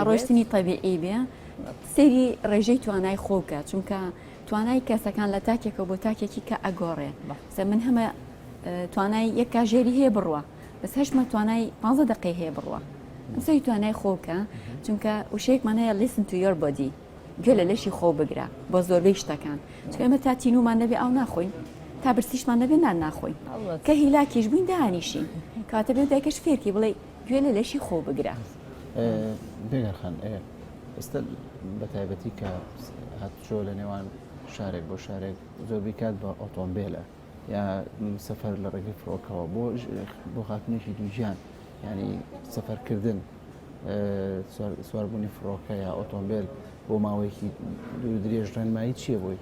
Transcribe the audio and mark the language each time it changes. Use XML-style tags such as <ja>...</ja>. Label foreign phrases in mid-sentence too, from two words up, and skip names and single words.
<ckb>ڕۆشتنی تەبیعی بێ سەری ڕێژەی توانای خۆکە چونکە توانای کەسەکان لە تاکێکە بۆ تاکێکی کە ئەگۆڕێ سە من هەمە توانای یەک کاژێری هەیە بڕوە بەس هەشمە توانای 15 دقی هەیە بڕوە ئەمسەی توانای خۆکە چونکە وشەیەکمانەیە</ckb> <en>listen to your body</en> <ckb>گوێ لە لەشی خۆ بگرە بۆ زۆربەی شتەکان چکە ئێمە تا تینومان نەبێ ئەو ناخۆین تا برسیشمان نەبێ نان ناخۆین کە هیلاکیش بووین دانیشین کاتە بێ دایکەش فێرکی بڵێ گوێ لە لەشی خۆ بگرە بێگەرخان ئێستا بە تایبەتی کە هاتچۆ لە نێوان شارێک بۆ شارێک زۆربەی کات بە ئۆتۆمبیلە یا سەفەر لە ڕێگەی فڕۆکەوە بۆ خاتنێکی دووجیان ینی سەفەرکردن سواربوونی فڕۆکە یا ئۆتۆمبیل بۆ ماوەیەکی دوور درێژ ڕێنمایی چییە بۆی؟</ckb>